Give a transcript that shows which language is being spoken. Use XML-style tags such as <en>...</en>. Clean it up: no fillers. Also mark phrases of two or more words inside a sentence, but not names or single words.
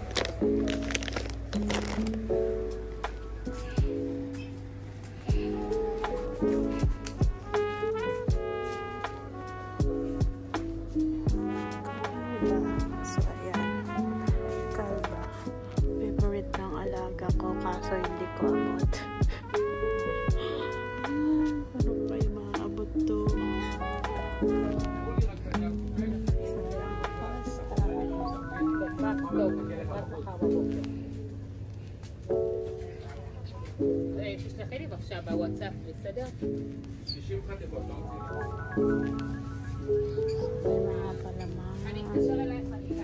<tl>So, ayan. Kalba. Favorite ng alaga ko, kaso hindi ko abot. Ano ba yung mga abot to?</tl> <he>תשלחי לי בבקשה בוואטסאפ, בסדר? אני אתקשר אלייך, אני אקח.</he>